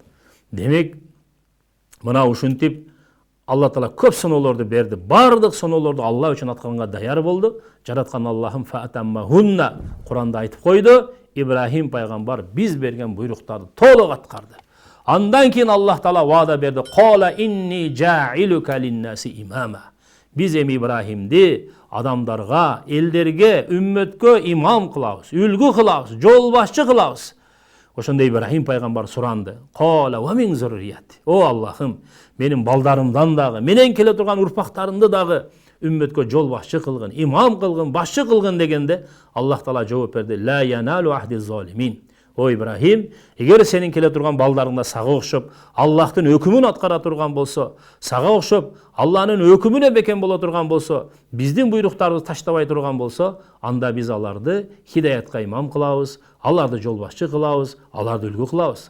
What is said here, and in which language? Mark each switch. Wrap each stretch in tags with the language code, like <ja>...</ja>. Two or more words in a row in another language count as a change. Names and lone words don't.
<ky>Демек мына ушинтип Алла Таала көп сыноолорду берди. Бардык сыноолорду Алла үчүн атканга даяр болду. Жараткан Аллахым фаатаммахунна Куранда айтып койду. Ибрахим пайгамбар биз берген буйруктарды толук аткарды. Андан кийин Аллах Таала ваада берди.</ky> <ar>قال إني جاعلك للناس إماما.</ar> <ky>Биз эми Ибрахимди адамдарга, элдерге, үммөткө имам кылабыз, үлгү кылабыз, жол башчы кылабыз. Ошондо Ибрахим пайгамбар суранды.</ky> <ar>قال ومن ذريتي.</ar> <ky>О Аллахым, менин балдарымдан дагы, менен келе турган урпактарымды дагы үммөткө жол башчы кылгын, имам кылгын, башчы кылгын дегенде Аллах Таала жооп берди.</ky> <ar>لا ينال عهدي الظالمين.</ar> <ky>О Ибрахим, эгер сенин келе турган балдарыңда сага окшоп Аллахтын өкүмүн аткара турган болсо, сага окшоп Алланын өкүмүнө бекем боло турган болсо, биздин буйруктарыбызды таштабай турган болсо, анда биз аларды хидаятка имам кылабыз, аларды жол башчы кылабыз, аларды үлгү кылабыз.</ky>